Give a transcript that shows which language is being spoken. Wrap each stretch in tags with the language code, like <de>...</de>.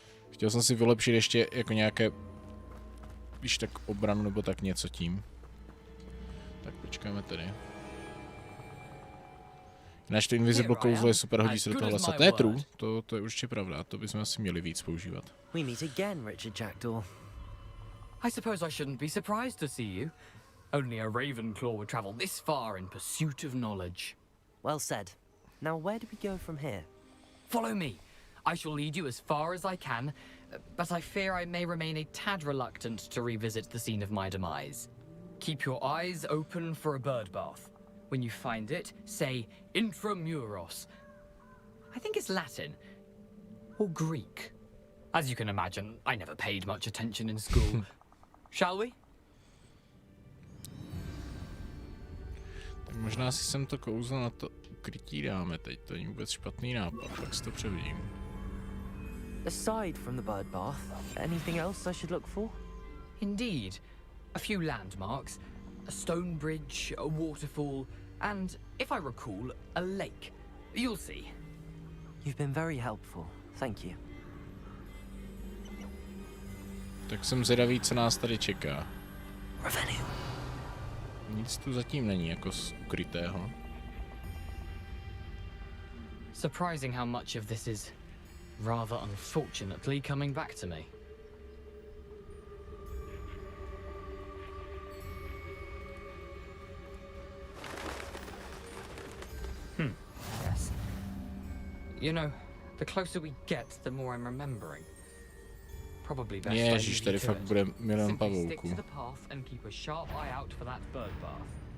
<cs>Chtěl jsem si vylepšit ještě jako nějaké, když tak obranu nebo tak něco tím. Tak počkáme tady. Jinak to invisible kouzlo je super, hodí se do toho lesa. To je true, to je určitě pravda, to bychom asi měli víc používat.</cs> <en>We meet again, Richard Jackdaw. I suppose I shouldn't be surprised to see you. Only a Ravenclaw would travel this far in pursuit of knowledge. Well said. Now where do we go from here? Follow me. I shall lead you as far as I can, but I fear I may remain a tad reluctant to revisit the scene of my demise. Keep your eyes open for a bird bath. When you find it, say Infromuros. I think it's Latin. Or Greek. As you can imagine, I never paid much attention in school. Shall we?</en> <cs>Tak možná si sem to kouzlo na to ukrytí dáme teď, to není vůbec špatný nápad, tak si to převidím.</cs> <en>Aside from the bird bath, anything else I should look for? Indeed. A few landmarks, a stone bridge, a waterfall, and, if I recall, a lake. You'll see. You've been very helpful. Thank you.</en> <cs>Tak jsem zvědavý, co nás tady čeká. Revenue. Nic tu zatím není jako z ukrytého.</cs> <en>Surprising how much of this is rather unfortunately coming back to me. Yes. You know, the closer we get, the more I'm remembering. Probably best.</en> <cs>Ježíš, tady fakt bude milion pavouků.</cs> <en>Stick to the path and keep a sharp eye out for that bird bath.</en>